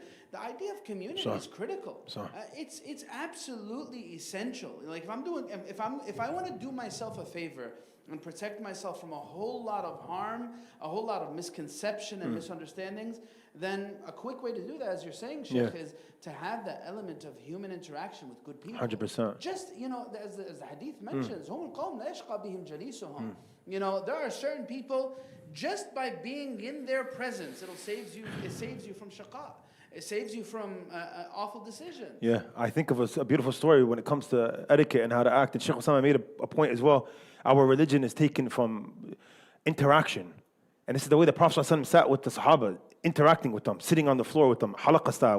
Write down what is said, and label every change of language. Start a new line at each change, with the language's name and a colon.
English: The idea of community is critical. It's absolutely essential. Like if I want to do myself a favor and protect myself from a whole lot of harm, a whole lot of misconception and misunderstandings, then a quick way to do that, as you're saying, Sheikh, is to have that element of human interaction with good people. 100%. Just, as the hadith mentions,
Arabic: هم القوم لا يشقى بهم جليسهم.
English: There are certain people, just by being in their presence, it saves you from shaqa. It saves you from awful decisions. Yeah, I think of a beautiful story when it comes to etiquette and how to act. And Sheikh Osamah made a point as well. Our religion is taken from interaction. And this is the way the Prophet ﷺ sat with the Sahaba, interacting with them, sitting on the floor with them, halaqah style.